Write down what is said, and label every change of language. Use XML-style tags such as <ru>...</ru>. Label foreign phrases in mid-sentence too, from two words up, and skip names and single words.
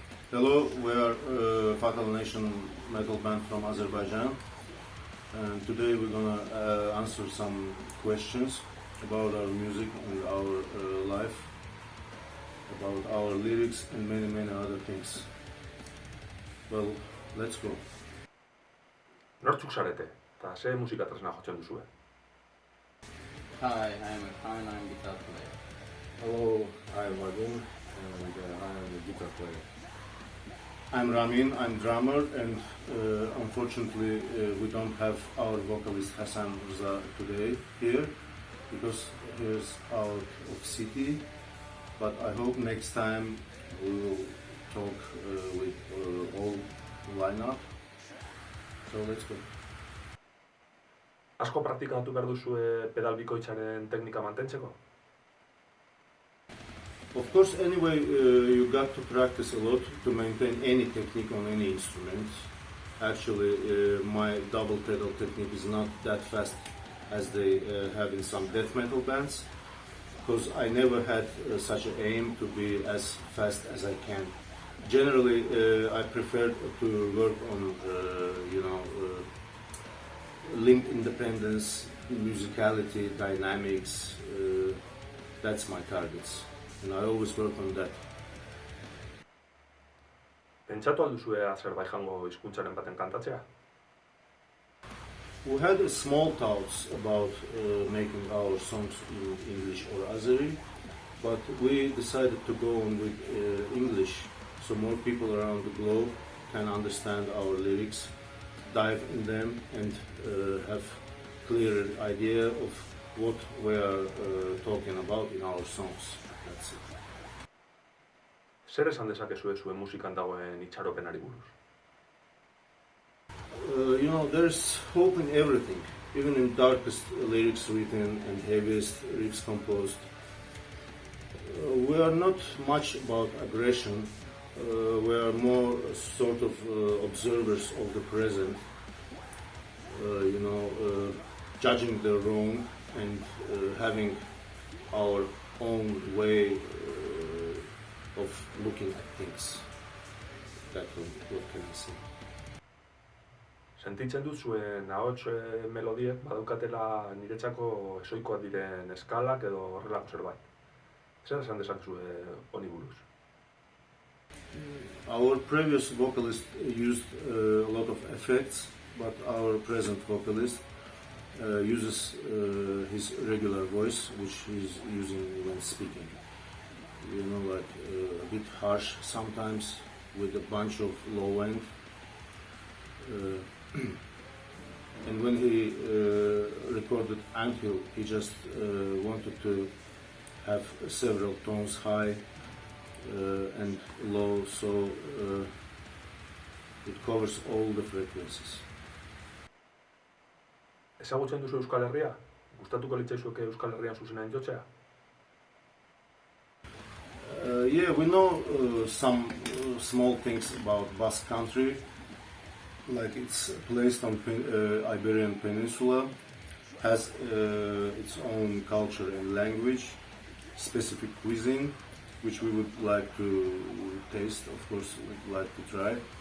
<en>Hello, we are Fatal Nation metal band from Azerbaijan, and today we're gonna answer some questions about our music and our life, about our lyrics and many other things. Well, let's go.</en> <eu>Nortzuk zarete, eta ze musika tresna jotzen duzue?</eu> <en>Hi, I'm Erhan, I'm guitar player. Hello, I'm Vadim, and I'm a guitar player. I'm Ramin, I'm drummer, and unfortunately we don't have our vocalist Hasan Rza today here because he's out of city. But I hope next time we will talk with all lineup. So let's go.</en> <eu>Asko praktikatu behar duzue pedal bikoitzaren teknika mantentzeko?</eu> <en>Of course, anyway, you got to practice a lot to maintain any technique on any instrument. Actually, my double pedal technique is not that fast as they have in some death metal bands, because I never had such an aim to be as fast as I can. Generally, I prefer to work on, limb independence, musicality, dynamics. That's my targets. And I always work on that.</en> <eu>Pentsatu alduzue Azerbaidjango hizkuntzaren baten kantatzea?</eu> <en>We had small thoughts about making our songs in English or Azeri, but we decided to go on with English, so more people around the globe can understand our lyrics, dive in them, and have clearer idea of what we are talking about in our songs. That's it.</en> <eu>Zer esan dezakezue zuen musikan dagoen itxaropenari buruz?</eu> <en>There's hope in everything, even in darkest lyrics written and heaviest riffs composed. We are not much about aggression. We are more sort of observers of the present, judging the wrong and having our own way of looking at things. What can I say?</en> <eu>Sentitzen dut zuen ahots melodiek badaukatela niretzako esoikoak diren eskalak edo horrelako zerbait. Zer esan dezakezue honi buruz?</eu> <en>Our previous vocalist used a lot of effects, but our present vocalist uses his regular voice, which he's using when speaking. Like a bit harsh sometimes, with a bunch of low end. And when he recorded Anthill, he just wanted to have several tones high and low, so it covers all the frequencies.</en> <eu>Ezagutzen duzu Euskal Herria? Gustatuko litzaizueke Euskal Herrian zuzenean jotzea?</eu> <en>Yeah, we know some small things about Basque Country, like it's placed on Iberian Peninsula, has its own culture and language, specific cuisine, which we would like to taste, of course, we'd like to try.</en>